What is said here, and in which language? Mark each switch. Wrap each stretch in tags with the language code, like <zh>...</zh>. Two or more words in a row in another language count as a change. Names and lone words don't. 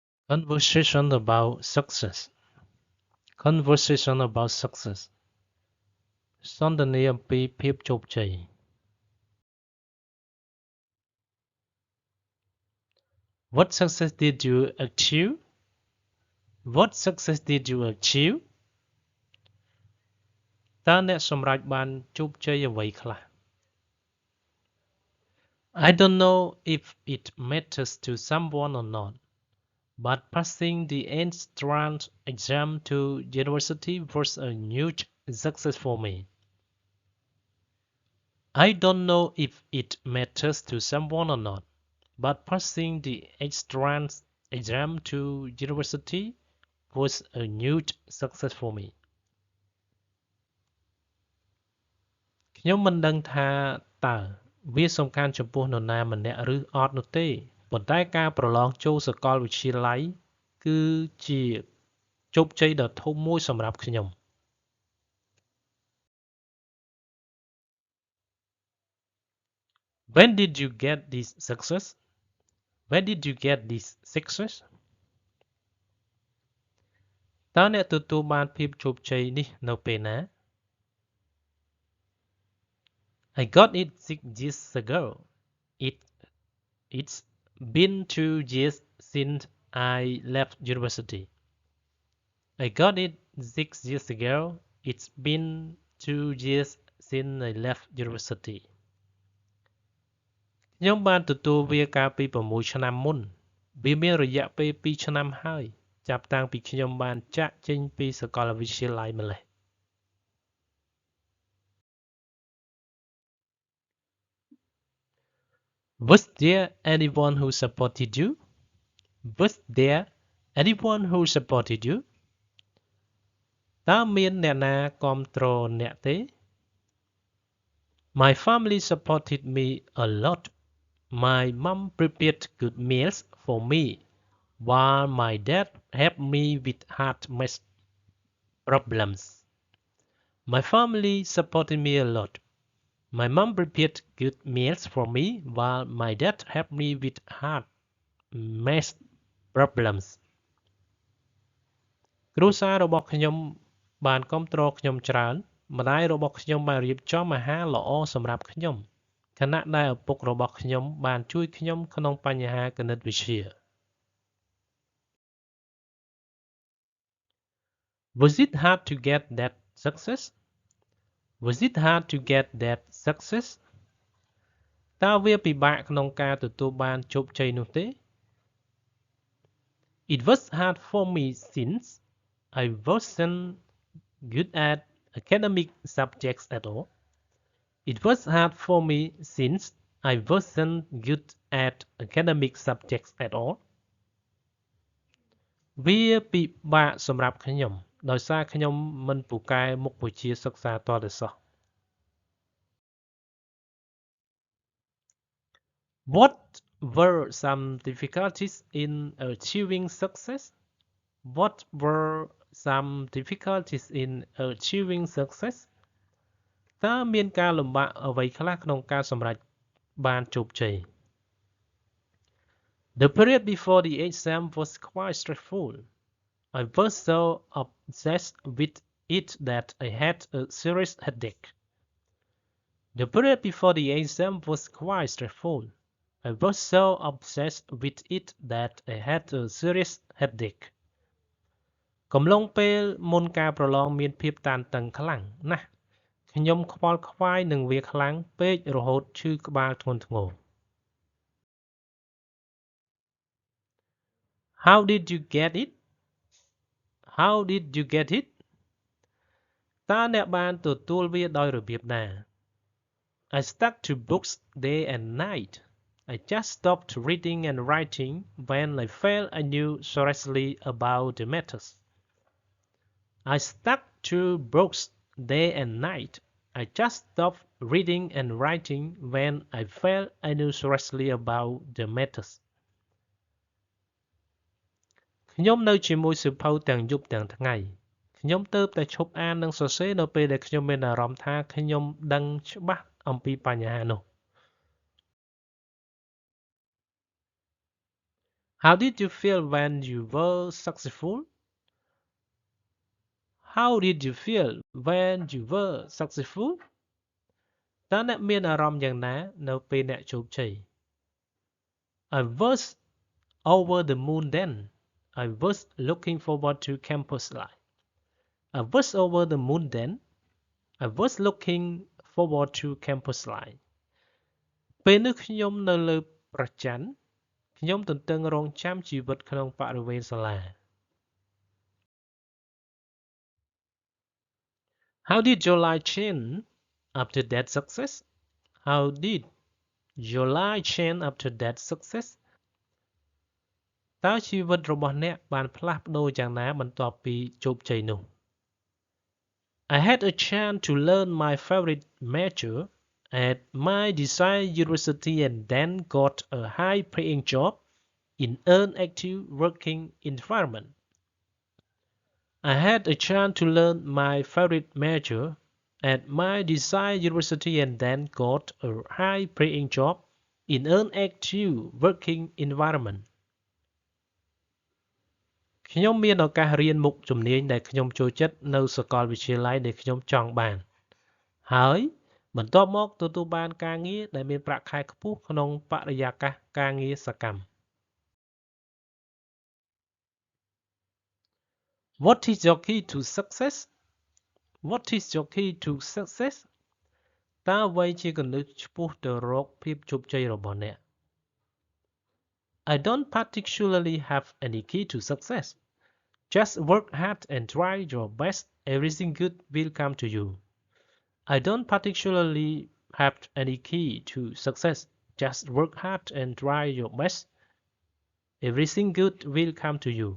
<en>Conversation about success. Conversation about success.</en> <km>សន្ទនាអំពីភាពជោគជ័យ</km> <en>What success did you achieve? What success did you achieve?</en> <km>តើអ្នកសម្រេចបានជោគជ័យអ្វីខ្លះ</km> <en>I don't know if it matters to someone or not, but passing the entrance exam to university was a huge success for me. I don't know if it matters to someone or not, but passing the entrance exam to university was a huge success for me.</en> <km>ខ្ញុំមិនដឹងថាតើវាសំខាន់ចំពោះនរណាម្នាក់ឬអត់នោះទេប៉ុន្តែការប្រឡងចូលសាកលវិទ្យាល័យគឺជាជោគជ័យដ៏ធំមួយសម្រាប់ខ្ញុំ</km> <en>When did you get this success? When did you get this success?</en> <km>តើអ្នកទទួលបានភាពជោគជ័យនេះនៅពេលណា</km> <en>I got it 6 years ago. It's been 2 years since I left university. I got it 6 years ago. It's been 2 years since I left university.</en> <km>ខ្ញុំបានទទួលវាកាលពី6ឆ្នាំមុនវាមានរយៈពេល2ឆ្នាំហើយចាប់តាំងពីខ្ញុំបានចាកចេញពីសាកលវិទ្យាល័យម្លេះ</km> <en>Was there anyone who supported you? Was there anyone who supported you?</en> <km>តើមានអ្នកណាគាំទ្រអ្នកទេ</km> <en>My family supported me a lot. My mom prepared good meals for me, while my dad helped me with hard math problems. My family supported me a lot. My mom prepared good meals for me, while my dad helped me with hard math problems.</en> <km>គ្រួសាររបស់ខ្ញុំបានគាំទ្រខ្ញុំច្រើនម្ដាយរបស់ខ្ញុំបានរៀបចំអាហារល្អសម្រាប់ខ្ញុំខណៈដែលឪពុករបស់ខ្ញុំបានជួយខ្ញុំក្នុងបញ្ហាគណិតវិទ្យា</km> <en>Was it hard to get that success? Was it hard to get that success?</en> <km>តើវាពិបាកក្នុងការទទួលបានជោគជ័យនោះទេ</km> <en>It was hard for me since I wasn't good at academic subjects at all. It was hard for me since I wasn't good at academic subjects at all.</en> <km>វាពិបាកសម្រាប់ខ្ញុំដោយសារខ្ញុំមិនពូកែមុខវិជ្ជាសិក្សាទាល់តែសោះ</km> <en>What were some difficulties in achieving success? What were some difficulties in achieving success?</en> <km>តើមានការលំបាកអ្វីខ្លះក្នុងការសម្រេចបានជោគជ័យ</km> <en>The period before the exam was quite stressful. I was so obsessed with it that I had a serious headache. The period before the exam was quite stressful. I was so obsessed with it that I had a serious headache.</en> <km>កំឡុងពេលមុនការប្រឡងមានភាពតានតឹងខ្លាំងណាស់ខ្ញុំខ្វល់ខ្វាយនឹងវាខ្លាំងពេករហូតឈឺក្បាលធ្ងន់ធ្ងរ</km> <en>How did you get it? How did you get it?</en> <km>តើអ្នកបានទទួលវាដោយរបៀបណា</km> <en>I stuck to books day and night. I just stopped reading and writing when I felt I knew seriously about the matters. I stuck to books day and night. I just stopped reading and writing when I felt I knew seriously about the matters.</en> <km>ខ្ញុំនៅជាមួយសៀវភៅទាំងយប់ទាំងថ្ងៃខ្ញុំទើបតែឈប់អាននិងសរសេរនៅពេលដែលខ្ញុំមានអារម្មណ៍ថាខ្ញុំដឹងច្បាស់អំពីបញ្ហានោះ</km> <en>How did you feel when you were successful? How did you feel when you were successful?</en> <km>តើអ្នកមានអារម្មណ៍យ៉ាងណានៅពេលអ្នកជោគជ័យ</km> <en>I was over the moon then. I was looking forward to campus life. I was over the moon then. I was looking forward to campus life.</en> <km>ពេលនោះខ្ញុំនៅលើព្រះច័ន្ទខ្ញុំទន្ទឹងរង់ចាំជីវិតក្នុងបរិវេណសាលា</km> <en>How did your life change after that success? How did your life change after that success?</en> <km>តើជីវិតរបស់អ្នកបានផ្លាស់ប្ដូរយ៉ាងណាបន្ទាប់ពីជោគជ័យនោះ</km> <en>I had a chance to learn my favorite major at my desired university and then got a high-paying job in an active working environment. I had a chance to learn my favorite major at my desired university and then got a high-paying job in an active working environment.</en> <km>ខ្ញុំមានឱកាសរៀនមុខជំនាញដែលខ្ញុំចូលចិត្តនៅសាកលវិទ្យាល័យដែលខ្ញុំចង់បានហើយបន្ទាប់មកទទួលបានការងារដែលមានប្រាក់ខែខ្ពស់ក្នុងបរិយាកាសការងារសកម្ម</km> <en>What is your key to success? What is your key to success?</en> <km>តើអ្វីជាគន្លឹះឆ្ពោះទៅរកភាពជោគជ័យរបស់អ្នក</km> <en>I don't particularly have any key to success. Just work hard and try your best. Everything good will come to you. I don't particularly have any key to success. Just work hard and try your best. Everything good will come to you.</en>